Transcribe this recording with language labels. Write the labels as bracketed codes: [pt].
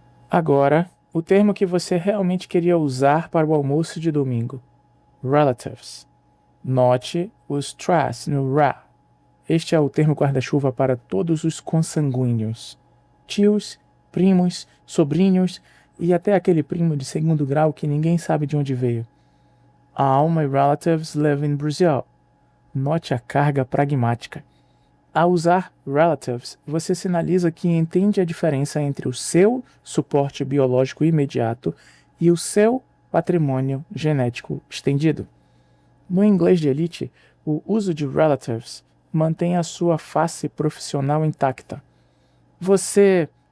[pt] Agora, o termo que você realmente queria usar para o almoço de domingo. Relatives. Note o stress no ra. Este é o termo guarda-chuva para todos os consanguíneos. Tios, primos, sobrinhos e até aquele primo de segundo grau que ninguém sabe de onde veio. [en] All my relatives live in Brazil. [pt] Note a carga pragmática. Ao usar relatives, você sinaliza que entende a diferença entre o seu suporte biológico imediato e o seu patrimônio genético estendido. No inglês de elite, o uso de relatives mantém a sua face profissional intacta. Você